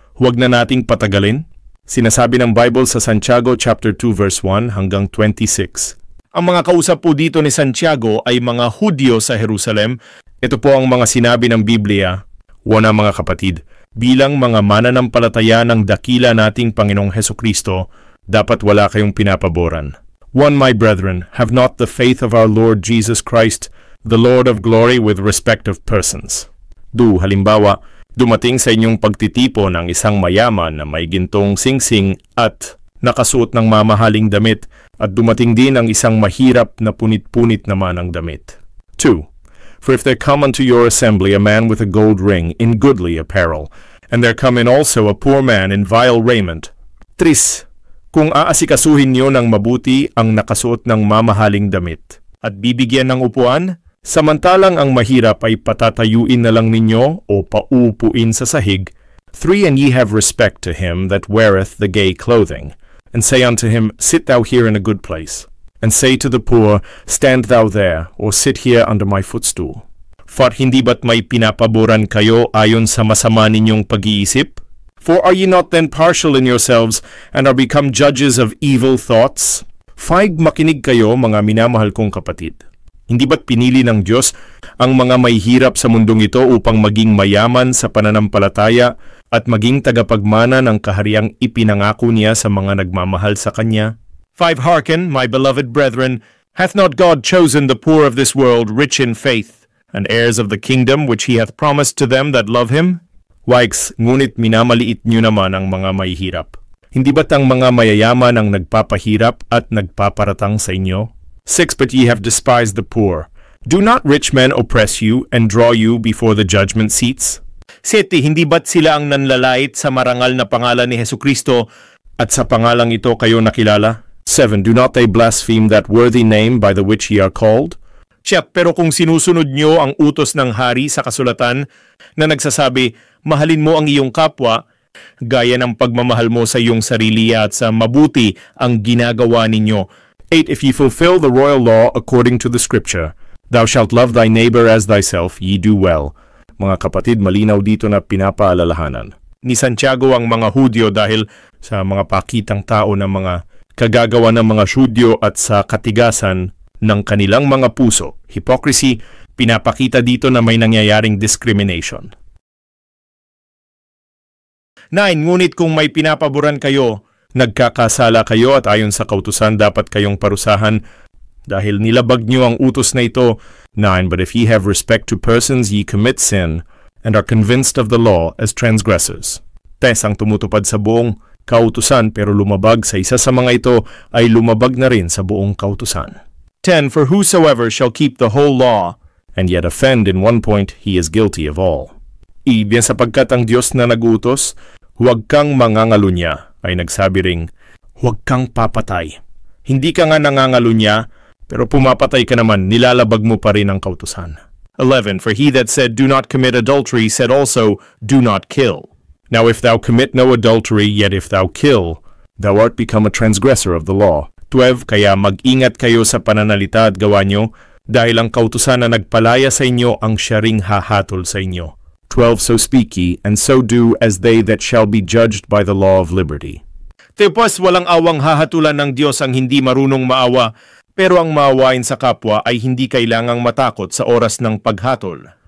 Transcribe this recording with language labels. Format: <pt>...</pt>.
<tl>Huwag na nating patagalin. Sinasabi ng Bible sa Santiago chapter 2 verse 1 hanggang 26. Ang mga kausap po dito ni Santiago ay mga Hudyo sa Jerusalem. Ito po ang mga sinabi ng Biblia. Wana mga kapatid, bilang mga mananampalataya ng dakila nating Panginoong Hesukristo, dapat wala kayong pinapaboran. 1.</tl> <en>My brethren, have not the faith of our Lord Jesus Christ, the Lord of glory, with respect of persons. 2.</en> <tl>Halimbawa, dumating sa inyong pagtitipo ng isang mayaman na may gintong singsing at nakasuot ng mamahaling damit, at dumating din ang isang mahirap na punit-punit naman ang damit. 2.</tl> <en>For if there come unto your assembly a man with a gold ring in goodly apparel, and there come in also a poor man in vile raiment. 3.</en> <tl>Kung aasikasuhin niyo ng mabuti ang nakasuot ng mamahaling damit, at bibigyan ng upuan, samantalang ang mahirap ay patatayuin na lang ninyo o paupuin sa sahig. 3.</tl> <en>And ye have respect to him that weareth the gay clothing, and say unto him, Sit thou here in a good place. And say to the poor, Stand thou there, or sit here under my footstool.</en> <tl>For hindi ba't may pinapaboran kayo ayon sa masama ninyong pag-iisip?</tl> <en>For are ye not then partial in yourselves, and are become judges of evil thoughts?</en> <tl>Faig makinig kayo, mga minamahal kong kapatid. Hindi ba't pinili ng Diyos ang mga may hirap sa mundong ito upang maging mayaman sa pananampalataya at maging tagapagmana ng kahariang ipinangako niya sa mga nagmamahal sa Kanya? 5.</tl> <en>Hearken, my beloved brethren, hath not God chosen the poor of this world rich in faith, and heirs of the kingdom which he hath promised to them that love him?</en> <tl>Waix, ngunit minamaliit niyo naman ang mga may hirap. Hindi ba't ang mga mayayaman ang nagpapahirap at nagpaparatang sa inyo? 6.</tl> <en>But ye have despised the poor. Do not rich men oppress you and draw you before the judgment seats? 7.</en> <tl>Hindi ba't sila ang nanlalait sa marangal na pangalan ni Hesukristo at sa pangalang ito kayo nakilala?</tl> <en>7. Do not they blaspheme that worthy name by the which ye are called?</en> <tl>Pero kung sinusunod nyo ang utos ng hari sa kasulatan na nagsasabi, mahalin mo ang iyong kapwa, gaya ng pagmamahal mo sa iyong sarili at sa mabuti ang ginagawa ninyo. 8.</tl> <en>If ye fulfill the royal law according to the scripture, thou shalt love thy neighbor as thyself, ye do well.</en> <tl>Mga kapatid, malinaw dito na pinapaalalahanan ni Santiago ang mga Hudyo dahil sa mga pakitang tao ng mga kagagawa ng mga Hudyo at sa katigasan ng kanilang mga puso. Hypocrisy, pinapakita dito na may nangyayaring discrimination. 9. Ngunit kung may pinapaboran kayo, nagkakasala kayo at ayon sa kautusan dapat kayong parusahan dahil nilabag niyo ang utos na ito.</tl> <en>9. But if ye have respect to persons, ye commit sin and are convinced of the law as transgressors.</en> <tl>Ang tumutupad sa buong kautusan pero lumabag sa isa sa mga ito ay lumabag na rin sa buong kautusan. 10.</tl> <en>For whosoever shall keep the whole law and yet offend in one point, he is guilty of all.</en> <tl>Ibig sapagkat ang Diyos na nag-utos, huwag kang mangangalunya, ay nagsabi ring, huwag kang papatay. Hindi ka nga nangangalunya, pero pumapatay ka naman, nilalabag mo pa rin ang kautusan. 11.</tl> <en>For he that said, Do not commit adultery, said also, Do not kill. Now if thou commit no adultery, yet if thou kill, thou art become a transgressor of the law. 12.</en> <tl>Kaya mag-ingat kayo sa pananalita at gawa nyo, dahil ang kautusan na nagpalaya sa inyo ang siya ring hahatol sa inyo. 12.</tl> <en>So speak ye, and so do as they that shall be judged by the law of liberty.</en> <tl>Tapos walang awang hahatulan ng Diyos ang hindi marunong maawa, pero ang maawain sa kapwa ay hindi kailangang matakot sa oras ng paghatol.</tl>